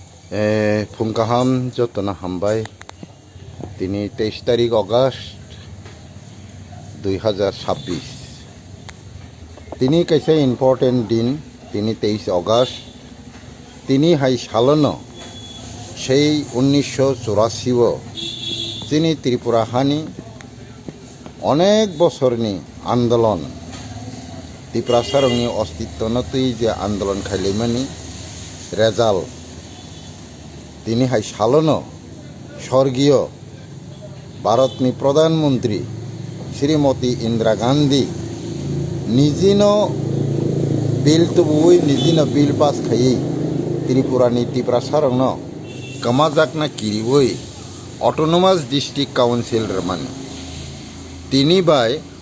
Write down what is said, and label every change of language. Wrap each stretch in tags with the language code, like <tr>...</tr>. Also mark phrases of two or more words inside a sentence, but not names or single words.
<trp>फुंगाहाम जतना हामबाय दिनै 23 तारिख अगस्त 2026 दिनै कैसे इम्पर्टेंट दिन दिनै 23 अगस्त दिनै हाय सालनो সেই 1984 যিনি ত্রিপুরা হানি অনেক বছরনি আন্দোলন ত্রিপুরা সারংনি অস্তিত্ব নতুই যে আন্দোলন খাইলেমানি রেজাল্ট তিনি হাই সালনো স্বর্গীয় ভারতনি প্রধানমন্ত্রী শ্রীমতী ইন্দিরা গান্ধী নিজিনো বিল তুবুই নিজিনো বিল পাস খাই ত্রিপুরানি ত্রিপুরা সারংনো কমাজাকনা কিরিবই</trp> <en>autonomous district council</en> <trp>রমানি তিনি বাই</trp>